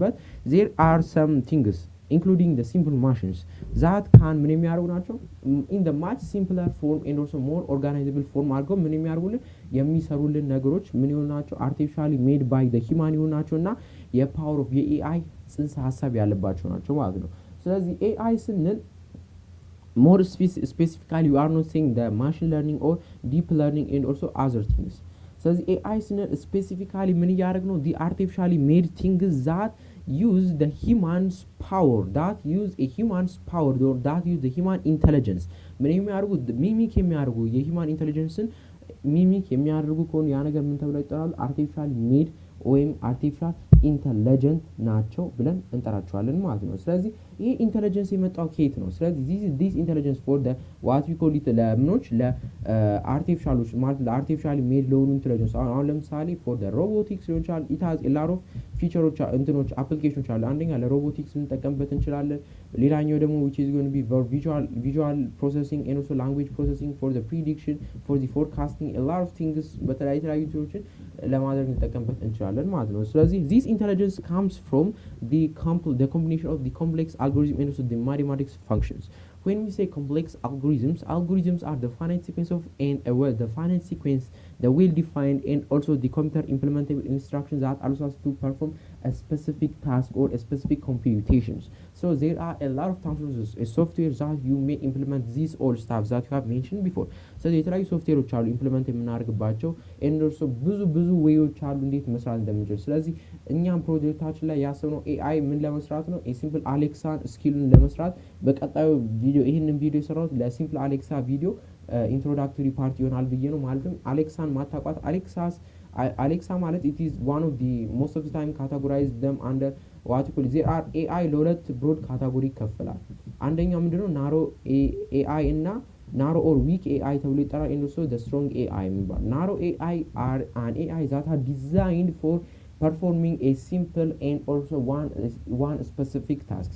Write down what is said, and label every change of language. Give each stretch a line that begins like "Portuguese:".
English: but there are some things including the simple machines that can
Amharic: ምን የሚያደርጉ ናቸው
English: in the much simpler form and also more organizable form
Amharic: አድርገው ምን የሚያደርጉልን የሚሰሩልን ነገሮች ምን ይሆኑ ናቸው
English: artificially made by the human
Amharic: ይሆኑ ናቸው እና የፓወር ኦፍ የኤአይ ጽንሰ ሀሳብ ያለባቸው ናቸው ማለት ነው. ስለዚህ ኤአይ ስንል
English: more specifically we are not saying the machine learning or deep learning and also other things.
Amharic: ስለዚህ ኤአይ ስንል ስፔሲፊካሊ ምን እያደረግ ነው
English: the artificially made things that use the human's power, that use the human intelligence
Amharic: ምን የሚያደርጉ ሚሚክ የሚያደርጉ የሂማን ኢንተለጀንስን ሚሚክ የሚያደርጉ ከሆነ ያ ነገር ምን ተብሎ ይጠራሉ?
English: artificially made
Amharic: ወይም artificial ኢንተለጀንት ናቸው ብለን እንጠራቸዋለን ማለት ነው። ስለዚህ ይሄ ኢንተለጀንስ የመጣው ከየት ነው? ስለዚህ
English: this intelligence for the what we call it
Amharic: ለምኖች ለአርቲፊሻሎች ማለት ለአርቲፊሻሊ ሜድ ለሆኑ ኢንተለጀንስ አሁን ለምሳሌ
English: for the robotics
Amharic: ሊሆን ይችላል
English: it has a lot of
Amharic: ፊቸሮች እንትኖች አፕሊኬሽኖች አሉ። አንደኛ ለሮቦቲክስ እንጠቀምበት እንችላለን። ሌላኛው ደግሞ
English: which is going to be visual processing and also language processing for the prediction for the forecasting a lot of things
Amharic: በተለያዩ እንትኖችን ለማድረግ እንጠቀምበት እንችላለን ማለት ነው።
English: ስለዚህ this intelligence comes from the combination of the complex algorithm and also the mathematics functions. When we say complex algorithms are the finite sequence of the finite sequence, the well-defined and also the computer implementable instructions that allows us to perform a specific task or a specific computations. So there are a lot of functions, a software that you may implement these all stuff that you have mentioned before.
Amharic: So የተለያዩ ሶፍትዌሮች አሉ ኢምፕሊመንት የምናደርግባቸው and also ብዙ ዌዮች አሉ እንዴት መስራት እንደምንችል። ስለዚህ እኛም ፕሮጀክታችን ላይ ያሰብነው ኤአይ ምን ለመስራት ነው? ሲምፕል አሌክሳን ስኪልን ለመስራት በቀጣዩ ቪዲዮ ይሄንን ቪዲዮ የሰራሁት ለሲምፕል አሌክሳ ቪዲዮ ኢንትሮዳክቶሪ ፓርት ይሆናል ብዬ ነው። ማለትም አሌክሳን ማታቋት አሌክሳ ማለት
English: it is one of the most of the time categorize them under what you call there are AI
Amharic: ለሁለት ብሮድ ካታጎሪ ይከፈላል። አንደኛው ምንድነው ናሮ AI እና ናሮ
English: or weak AI
Amharic: ተብሎ ይጠራል
English: and also the strong AI
Amharic: የሚባል
English: ናሮ AI are an AI that are designed for performing a simple and also one specific task.